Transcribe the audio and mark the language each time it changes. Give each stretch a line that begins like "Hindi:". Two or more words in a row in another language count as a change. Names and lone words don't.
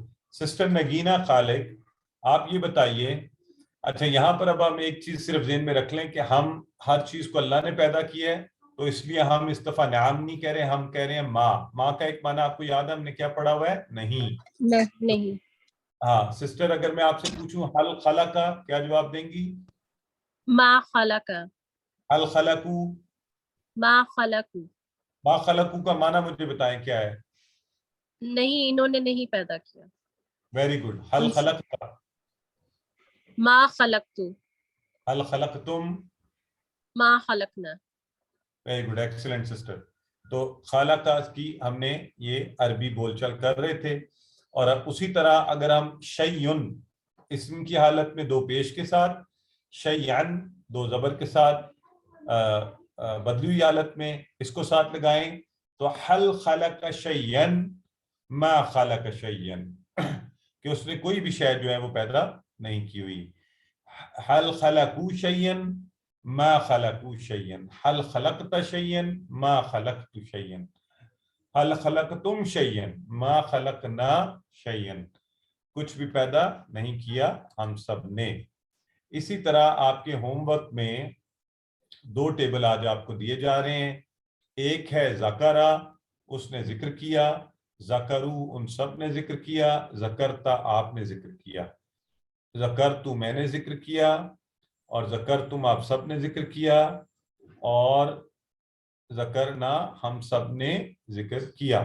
Urdu: سسٹر نگینہ خالق آپ یہ بتائیے، اچھا یہاں پر اب ہم ایک چیز صرف ذہن میں رکھ لیں کہ ہم ہر چیز کو اللہ نے پیدا کیا ہے، تو اس لیے ہم اس دفعہ نعم نہیں کہہ رہے، ہم کہہ رہے ہیں ماں کا ایک معنی آپ کو یاد ہے ہم نے کیا پڑھا ہوا ہے؟ نہیں. ہاں سسٹر اگر میں آپ سے پوچھوں
Arabic: حل خلقا
Urdu: کیا جواب دیں گی؟
Arabic: ما خلقا. حل خلقو. ما خلقو. ما خلقو
Urdu: کا معنی مجھے بتائیں کیا ہے؟ نہیں، انہوں نے نہیں پیدا کیا.
English: very good.
Arabic: حل خلقتا. ما خلقتو. حل خلقتم. ما خلقنا.
English: very good excellent sister.
Urdu: تو خالقہ کی ہم نے یہ عربی بول چال کر رہے تھے، اور اسی طرح اگر ہم شیئن اسم کی حالت میں دو پیش کے ساتھ، شیئن دو زبر کے ساتھ بدلی ہوئی حالت میں اس کو ساتھ لگائیں تو
Arabic: حل خلق شیئن ما خلق شیئن،
Urdu: کہ اس نے کوئی بھی شے جو ہے وہ پیدا نہیں کی ہوئی.
Arabic: حل خلقو شیئن ما خلقو شیئن، حل خلقت شیئن ما خلقت شیئن، حل خلقتم شیئن ما خلقنا شیئن،
Urdu: کچھ بھی پیدا نہیں کیا ہم سب نے. اسی طرح آپ کے
English: home work
Urdu: میں دو ٹیبل آج آپ کو دیے جا رہے ہیں. ایک ہے ذکرہ اس نے ذکر کیا، ذکرو ان سب نے ذکر کیا، ذکرتا آپ نے ذکر کیا، ذکرتو میں نے ذکر کیا، اور ذکرتم آپ سب نے ذکر کیا، اور ذکرنا ہم سب نے ذکر کیا.